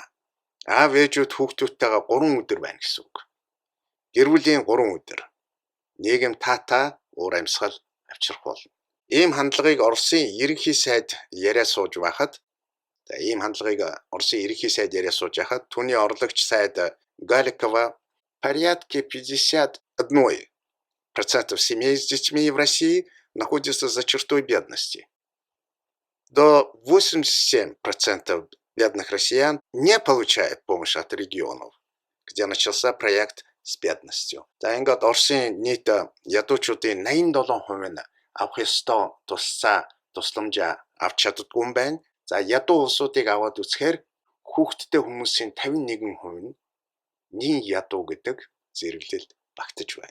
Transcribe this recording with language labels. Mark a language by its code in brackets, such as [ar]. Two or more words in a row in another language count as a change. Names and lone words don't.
[mn] Аав ээжүүд хүүхдүүдтэйгээ 3 өдөр байна гэсэн үг. Гэр бүлийн 3 өдөр. Нийгэм таатай уур амьсгал авчрах болно. Ийм хандлагыг Оросын ерөнхий сайд яриа сууж байхад түүний орлогч сайд Галикова [ru] порядке 51% семей с детьми в России находятся за чертой бедности. До 87% бедных россиян не получают помощь от регионов, где начался проект с бедностью. [mn] За ингээд Оросын нийт ядуучуудын 87% нь авах ёстой тусламжаа авч чаддгүй юм байна. За ядуу улсуудыг аваад үзэхээр хүүхдтэй хүмүүсийн 51% нь нийт ядуу гэдэг зэрэглэлд багтаж байна.